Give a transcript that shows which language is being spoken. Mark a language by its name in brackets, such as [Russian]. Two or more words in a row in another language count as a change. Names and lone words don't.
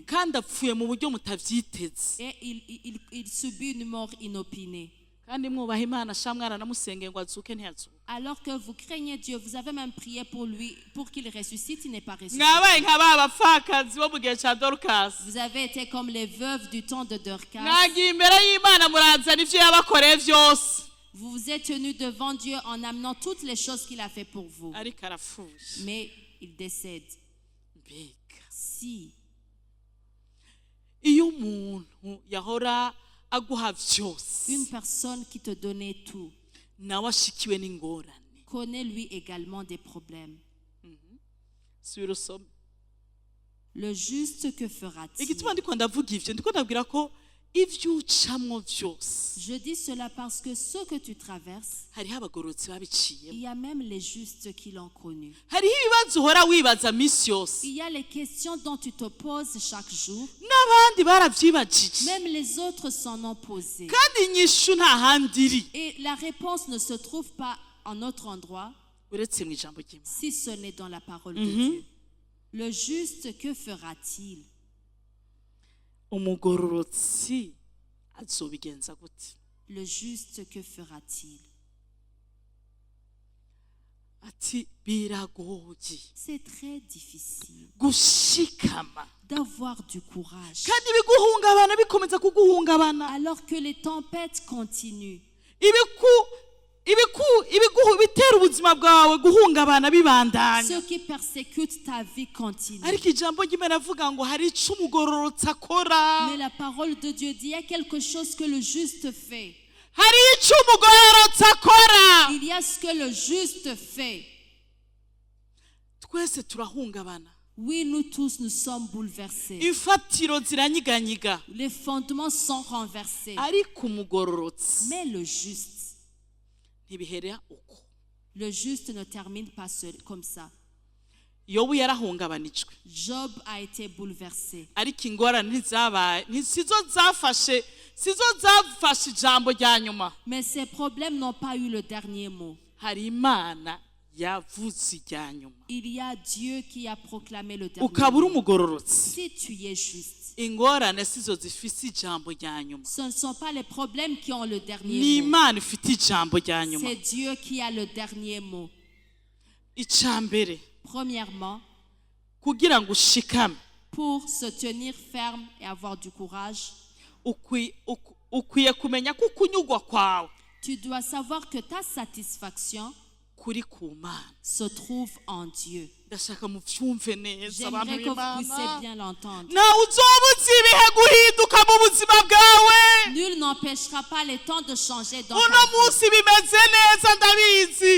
[Rundi] kandi apfuye mu buryo mutavyiteze, [French] Et il subit une mort inopinée. [Rundi] kandi mwubaha Imana sha mwaranamusengeye ngo azuke ntiyazuka. [French] Alors que vous craignez Dieu, vous avez même prié pour lui, pour qu'il ressuscite, il n'est pas ressuscité. [Rundi] Mwabaye nka ba bapfakazi bo mu gihe ca Dorcas, [French] Vous avez été comme les veuves du temps de Dorcas. [Rundi] mwagiye imbere y'Imana murazana ivyo yabakoreye vyose, [French] Vous vous êtes tenu devant Dieu en amenant toutes les choses qu'il a fait pour vous. [Rundi] ariko arapfuye. [French] Mais il décède. [Rundi] Mbega [French] Si [Rundi] iyo umuntu yahora aguha vyose [French] une personne qui te donnait tout [Rundi] nawe ashikiwe n'ingorane, [French] connaît lui également des problèmes, [Rundi] subira usome. [French] le juste que fera-t-il? [Rundi] Igituma ndiko ndavuga ivyo ndiko ndabwira ko ivyo ucamwo vyose [French] Je dis cela parce que ce que tu traverses, [Rundi] hariho abagororotsi babiciyemo, [French] il y a même les justes qui l'ont connu. [Rundi] hariho ibibazo uhora wibaza misi yose [French] Il y a les questions dont tu te poses chaque jour. [Rundi] n'abandi baravyibajije, [French] Même les autres s'en ont posé. [Rundi] kandi inyishu nta handi iri [French] Et la réponse ne se trouve pas en autre endroit [Rundi] uretse mu ijambo ry'Imana. [French] si ce n'est dans la parole de Dieu. Le juste, que fera-t-il? [Rundi] Umugororotsi azobigenza gute? [French] Le juste, que fera-t-il? [Rundi] Ati biragoye [French] C'est très difficile [Rundi] gushikama, [French] d'avoir du courage [Rundi] kandi biguhungabana bikomeza kuguhungabana, [French] alors que les tempêtes continuent. [Rundi] bitera ubuzima bwawe guhungabana bibandanya. [French] Ceux qui persécutent ta vie continuent. [Rundi] Ariko ijambo ry'Imana avuga ngo hari ico umugororotsi akora, [French] Mais la parole de Dieu dit, il y a quelque chose que le juste fait. [Rundi] hari ico umugororotsi akora. [French] Il y a ce que le juste fait. [Rundi] Twese turahungabana, [French] Oui, nous tous, nous sommes bouleversés. [Rundi] imfatiro ziranyiganyiga, [French] Les fondements sont renversés. [Rundi] ariko umugororotsi [French] Mais le juste, [Rundi] ntibihera uko. [French] Le juste ne termine pas comme ça. [Rundi] yobu yarahungabanijwe [French] Job a été bouleversé. [Rundi] ariko ingorane ntizabaye sizo zafashe ijambo rya nyuma. [French] Mais ces problèmes n'ont pas eu le dernier mot. [Rundi] hari imana yavuze irya nyuma. [French] Il y a Dieu qui a proclamé le dernier [Rundi] ukaba uri [French] mot. [Rundi] umugororotsi [French] Si tu es juste, [Rundi] ingorane sizo zifise ijambo rya nyuma. [French] ce ne sont pas les problèmes qui ont le [Rundi] ni [French] dernier mot. [Rundi] imana ifite ijambo rya nyuma. [French] C'est Dieu qui a le dernier mot. [Rundi] icambere [French] Premièrement, [Rundi] kugira ngo ushikame [French] pour se tenir ferme et avoir du courage, [Rundi] ukwiye kumenya ko ukunyugwa kwawe [French] tu dois savoir que ta satisfaction [Rundi] kuri ku mana. [French] se trouve en Dieu. [Rundi] ndashaka muvyumve neza abantu [French] J'aimerais que vous puissiez [Rundi] b'Imana. [French] bien l'entendre. [Rundi] nawe uzobuza ibihe guhinduka mu buzima bwawe. [French] Nul n'empêchera pas les temps de changer dans [Rundi] uno [French] ta vie. [Rundi] munsi bimeze neza ndabizi,